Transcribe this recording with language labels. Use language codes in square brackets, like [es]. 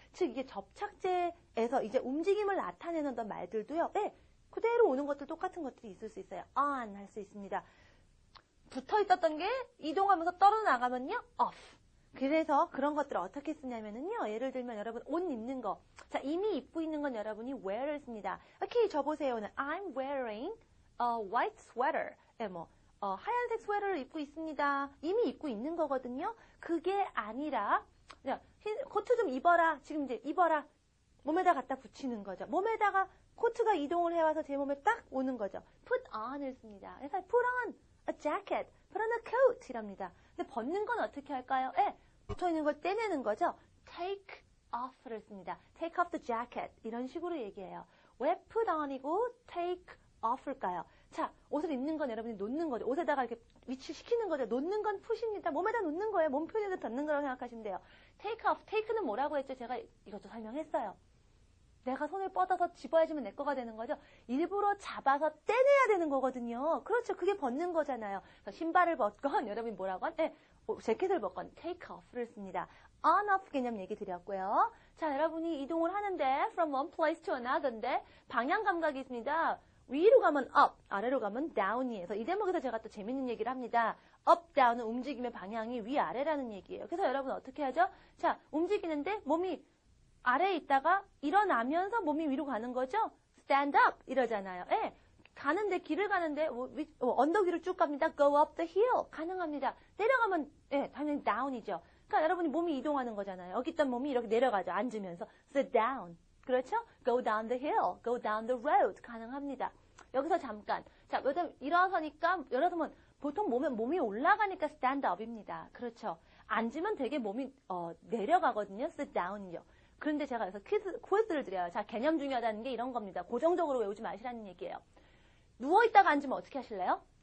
[ko] 즉 이게 접착제에서 이제 움직임을 나타내는 어떤 말들도요. 그대로 오는 것들 똑같은 것들이 있을 수 있어요. on 할 수 있습니다. 붙어 있었던 게 이동하면서 떨어나가면요. [en] off. [ko] 그래서 그런 것들을 어떻게 쓰냐면은요. 예를 들면 여러분 옷 입는 거. 자, 이미 입고 있는 건 여러분이 wear를 씁니다. 이렇게 접으세요는 [en] I'm wearing a white sweater. [ko] 하얀색 스웨터를 입고 있습니다. 이미 입고 있는 거거든요. 그게 아니라 코트 좀 입어라. 지금 이제 입어라. 몸에다 갖다 붙이는 거죠. 몸에다가 코트가 이동을 해와서 제 몸에 딱 오는 거죠. put on을 씁니다. 그래서 [en] put on a jacket, put on a coat [ko] 이랍니다. 근데 벗는 건 어떻게 할까요? 붙어 있는 걸 떼내는 거죠. take off를 씁니다. [en] take off the jacket [ko] 이런 식으로 얘기해요. 왜 put on이고 take off일까요? 자, 옷을 입는 건 여러분이 놓는 거죠. 옷에다가 이렇게 위치시키는 거죠. 놓는 건 푸십니다. 몸에다 놓는 거예요. 몸 표현에서 닿는 거라고 생각하시면 돼요. take off, take는 뭐라고 했죠? 제가 이것도 설명했어요. 내가 손을 뻗어서 집어야지면 내 거가 되는 거죠. 일부러 잡아서 떼내야 되는 거거든요. 그렇죠. 그게 벗는 거잖아요. 신발을 벗건 여러분이 뭐라고 한? 재킷을 벗건 take off를 씁니다. on off 개념 얘기 드렸고요. 자, 여러분이 이동을 하는데 [en] from one place to another [ko] 인데 방향 감각이 있습니다. 위로 가면 up, 아래로 가면 down이에요. 이 대목에서 제가 또 재밌는 얘기를 합니다. up, down은 움직임의 방향이 위아래라는 얘기예요. 그래서 여러분 어떻게 하죠? 자, 움직이는데 몸이 아래에 있다가 일어나면서 몸이 위로 가는 거죠? stand up 이러잖아요. 길을 가는데 언덕 위로 쭉 갑니다. [en] go up the hill [ko] 가능합니다. 내려가면 당연히 down이죠. 그러니까 여러분이 몸이 이동하는 거잖아요. 여기 있던 몸이 이렇게 내려가죠. 앉으면서 sit down. 그렇죠? [en] go down the hill, go down the road [ko] 가능합니다. 여기서 잠깐. 자, 일어서니까 일어서면 보통 몸이 올라가니까 stand up입니다. 그렇죠? 앉으면 되게 몸이 내려가거든요. [en] sit down이요. [ko] 그런데 제가 여기서 퀴즈를 드려요. 자, 개념 중요하다는 게 이런 겁니다. 고정적으로 외우지 마시라는 얘기예요. 누워있다가 앉으면 어떻게 하실래요?